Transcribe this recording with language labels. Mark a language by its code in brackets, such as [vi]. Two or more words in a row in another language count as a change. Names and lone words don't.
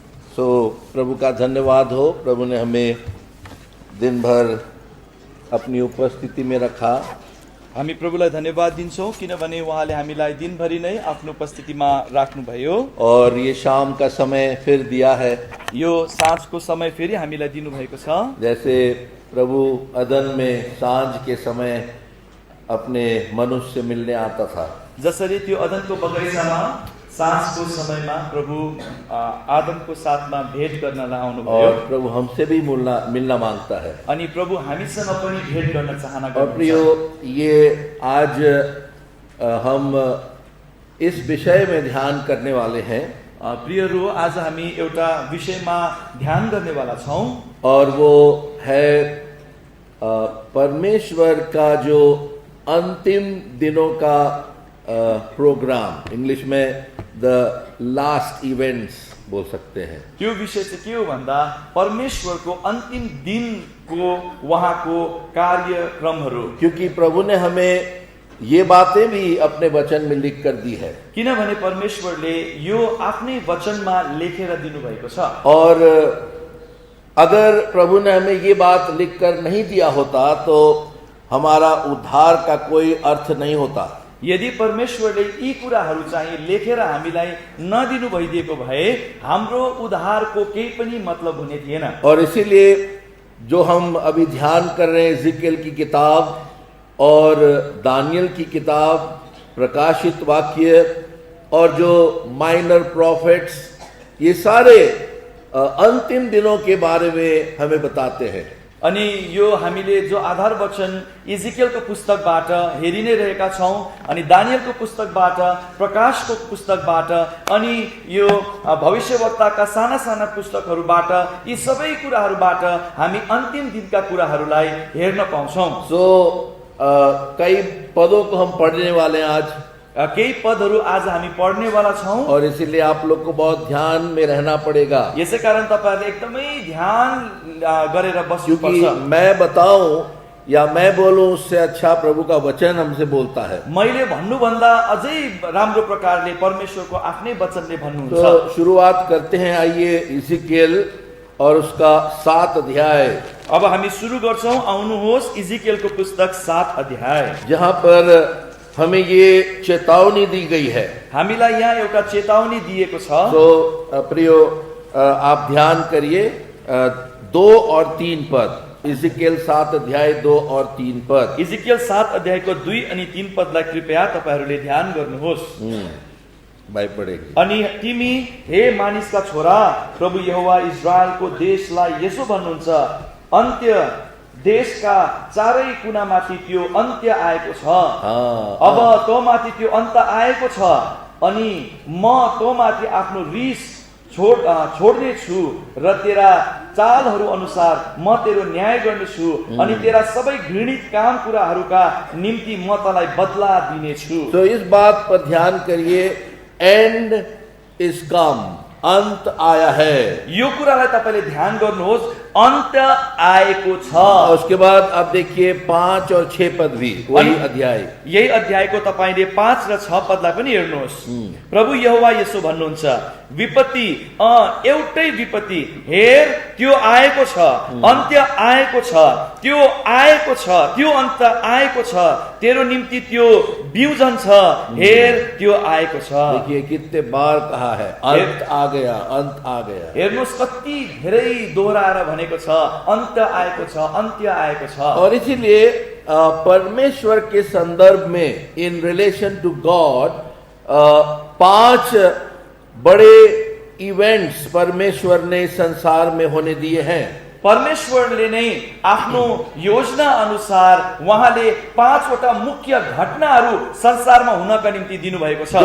[hi] सो प्रभु का धन्यवाद हो, प्रभु ने हमें दिन भर अपनी उपस्थिति में रखा। [ne] हामी प्रभुलाई धन्यवाद दिन्छौँ किनभने उहाँले हामीलाई दिनभरि नै आफ्नो उपस्थितिमा राख्नुभयो [hi] और ये शाम का समय फिर दिया है। [ne] यो साँझको समय फेरि हामीलाई दिनुभएको छ। [hi] जैसे प्रभु अदन में सांझ के समय अपने मनुष्य से मिलने आता था, [ne] जसरी त्यो अदनको बगैँचामा साँझको समयमा प्रभु आदमको साथमा भेट गर्न आउनुभयो [hi] और प्रभु हमसे भी मिलना मांगता है। [ne] अनि प्रभु हामीसँग पनि भेट गर्न चाहना [hi] और [ne] गर्नुहुन्छ। [hi] प्रियो, ये आज हम इस विषय में ध्यान करने वाले हैं [ne] प्रियहरू, आज हामी एउटा विषयमा ध्यान गर्नेवाला छौँ [hi] और वो है परमेश्वर का जो अंतिम दिनों का प्रोग्राम, इंग्लिश में [en] the last events [hi] बोल सकते हैं। [ne] त्यो विषय चाहिँ के हो भन्दा परमेश्वरको अन्तिम दिनको उहाँको कार्यक्रमहरू। [hi] क्योंकि प्रभु ने हमें ये बातें भी अपने वचन में लिख कर दी है [ne] किनभने परमेश्वरले यो आफ्नै वचनमा लेखेर दिनुभएको छ। [hi] और अगर प्रभु ने हमें ये बात लिख कर नहीं दिया होता तो हमारा उद्धार का कोई अर्थ नहीं होता। [ne] यदि परमेश्वरले यी कुराहरू चाहिँ लेखेर हामीलाई नदिनु भइदिएको भए हाम्रो उद्धारको केही पनि मतलब हुने थिएन। [hi] और इसीलिए जो हम अभी ध्यान कर रहे हैं इज़ेकिएल की किताब और दानियल की किताब, प्रकाशित वाक्य और जो [en] minor prophets, [hi] ये सारे अंतिम दिनों के बारे में हमें बताते हैं। [ne] अनि यो हामीले जो आधार वचन इजिकेलको पुस्तकबाट हेरि नै रहेका छौँ, अनि दानियलको पुस्तकबाट, प्रकाशको पुस्तकबाट, अनि यो भविष्यवक्ताका साना साना पुस्तकहरूबाट, यी सबै कुराहरूबाट हामी अन्तिम दिनका कुराहरूलाई हेर्न पाउँछौँ। [hi] कई पदों को हम पढ़ने वाले हैं आज, [ne] केही पदहरू आज हामी पढ्नेवाला छौँ [hi] और इसीलिए आप लोग को बहुत ध्यान में रहना पड़ेगा। [ne] यसै कारण तपाईहरुले एकदमै ध्यान गरेर बस्नुपर्छ। [hi] क्योंकि मैं बताऊं या मैं बोलूं उससे अच्छा प्रभु का वचन हमसे बोलता है। [ne] मैले भन्नुभन्दा अझै राम्रो प्रकारले परमेश्वरको आफ्नै वचनले भन्नुहुन्छ। [hi] तो शुरुआत करते हैं, आइए इज़ेकिएल और उसका 7 अध्याय। [ne] अब हामी सुरु गर्छौं, आउनुहोस् इजिकेलको पुस्तक 7 अध्याय, [hi] जहां पर हमें ये चेतावनी दी गई है। [ne] हामीलाई यहाँ एउटा चेतावनी दिएको छ। [hi] तो प्रियो, आप ध्यान करिए 2 और 3 पद, इज़ेकिएल 7 अध्याय 2 और 3 पद। [ne] इजिकेल 7 अध्यायको 2 अनि 3 पदलाई कृपया तपाईहरुले ध्यान गर्नुहोस्। [hi] भाइ पढेगी। [ne] अनि तिमी हे मानिसका छोरा, प्रभु यहोवा इजरायलको देशलाई यसो भन्नुहुन्छ, अन्त्य देशका चारै कुनामाथि त्यो अन्त्य आएको छ। अब तँमाथि त्यो अन्त आएको छ, अनि म तँमाथि आफ्नो रिस छोड्ने छु र तेरा चालहरू अनुसार म तेरो न्याय गर्नेछु, अनि तेरा सबै घृणित काम कुराहरूका निम्ति म तँलाई बदला दिनेछु। [hi] तो इस बात पर ध्यान करिए, [en] end is come, [hi] अंत आया है। [ne] यो कुरालाई तपाईले ध्यान गर्नुहोस्, अन्त आएको छ। [hi] उसके बाद आप देखिए 5 और 6 पद भी वही अध्याय, [ne] यही अध्यायको तपाईले 5 र 6 पदलाई पनि हेर्नुहोस्। प्रभु यहोवा यसो भन्नुहुन्छ, विपत्ति, एउटै विपत्ति, हेर त्यो आएको छ, अन्त्य आएको छ, त्यो आएको छ, त्यो अन्त आएको छ, तेरो निम्ति त्यो बिउजन छ, हेर त्यो आएको छ। [hi] देखिए कितने बार कहा है, अंत आ गया, अंत आ गया। [ne] हेर्नुहोस् कति धेरै दोहोऱ्याएर भनेको छ, अन्त आएको छ, अन्त्य आएको छ। [hi] और इसीलिए परमेश्वर के संदर्भ में, [en] in relation to God, [hi] 5 बड़े इवेंट्स परमेश्वर ने संसार में होने दिए हैं। [ne] परमेश्वरले नै आफ्नो योजना अनुसार उहाँले 5 वटा मुख्य घटनाहरू संसारमा हुनका निम्ति दिनुभएको छ।